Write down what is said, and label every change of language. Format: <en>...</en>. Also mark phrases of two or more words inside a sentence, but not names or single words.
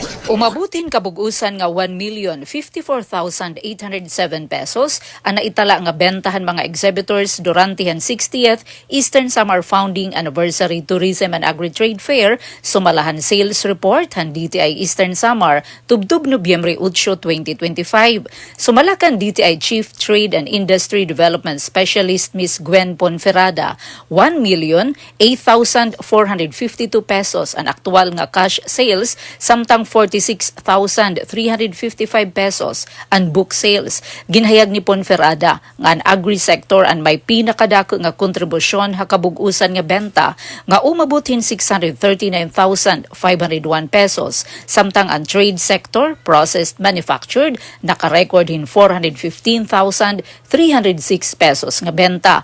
<war>Umabutin kabugusan nga 1,054,807 pesos ang naitala nga bentahan mga exhibitors durante ang 60th Eastern Samar Founding Anniversary Tourism and Agri-Trade Fair sumalahan</war> <en>sales report</en> <war>han DTI Eastern Samar tubtub Nobyembre 8, 2025. Sumalakan DTI</war> <en>Chief Trade and Industry Development Specialist</en> <war>Ms. Gwen Ponferrada 1,008,452 pesos ang aktual nga</war> <en>cash sales</en> <war>samtang 46,355 pesos ang</war> <en>book sales.</en> <war>Ginhayag ni Ponferrada nga ang agri-sector ang may pinakadako nga kontribusyon ha kabugusan nga benta nga umabutin 639,501 pesos samtang ang</war> <en>trade sector processed manufactured</en> <war>naka-record in 415,306 pesos nga benta.</war>